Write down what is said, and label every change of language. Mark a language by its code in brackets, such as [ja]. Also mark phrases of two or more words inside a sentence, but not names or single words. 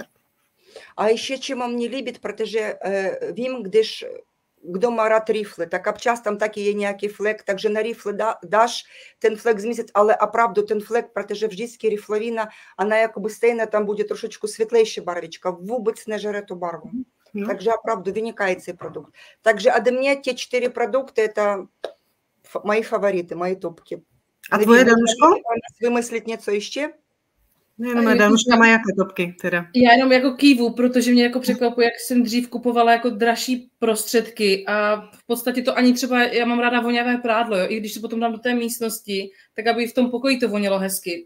[cs] A ještě čemu mě líbí, protože vím, když kdo má rád rifle, tak občas tam taky je nějaký flek, takže na rifle dáš ten flek zmizet, ale opravdu ten flek, protože vždycky riflovina, она jakoby stejná, tam bude trošičku světlejší barvička, vůbec nežere tu barvu. Takže opravdu vynikající produkt. Takže ode mě ty 4 produkty, [ru] это мои фавориты, мои топки. [cs] A tvoje, Danuško? Vymyslit něco ještě? Jenom Danuška má jaké topky teda? Já jenom jako kývu, protože mě jako překvapuje, jak jsem dřív kupovala jako dražší prostředky a v podstatě to ani třeba, já mám ráda voňavé prádlo, jo? I když se potom dám do té místnosti, tak aby v tom pokoji to vonělo hezky.